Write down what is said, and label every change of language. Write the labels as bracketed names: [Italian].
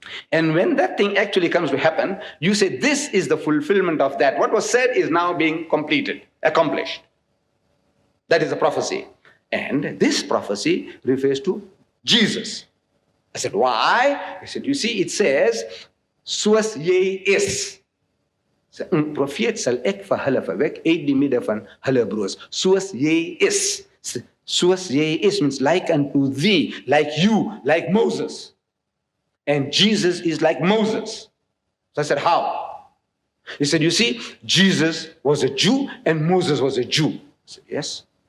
[English] And when that thing actually comes to happen, you say, this is the fulfillment of that. What was said is now being completed, accomplished. That is a prophecy. And this prophecy refers to Jesus. I said, why? He said, you see, it says, [Afrikaans] soos jy is. Profeet sal ek vir hulle verwek uit die midde van hulle broers. Soos jy is. Soos jy is [English] means like unto thee, like you, like Moses. And Jesus is like Moses. So I said, how? He said, you see, Jesus was a Jew and Moses was a Jew. said, yes.